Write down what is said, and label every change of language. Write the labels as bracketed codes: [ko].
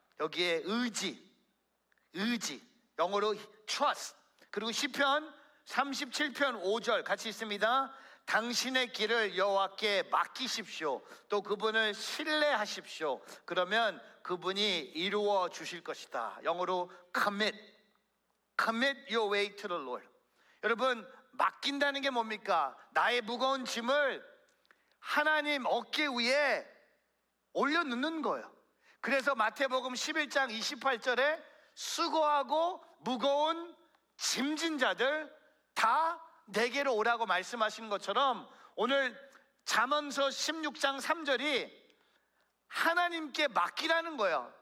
[ko] 여기에 의지, 영어로 trust. 그리고 시편 37편 5절 같이 있습니다. 당신의 길을 여호와께 맡기십시오. 또 그분을 신뢰하십시오. 그러면 그분이 이루어 주실 것이다. 영어로 [en] commit your way to the Lord. [ko] 여러분, 맡긴다는 게 뭡니까? 나의 무거운 짐을 하나님 어깨 위에 올려놓는 거예요. 그래서 마태복음 11장 28절에 수고하고 무거운 짐진 자들 다 내게로 오라고 말씀하시는 것처럼 오늘 잠언서 16장 3절이 하나님께 맡기라는 거예요.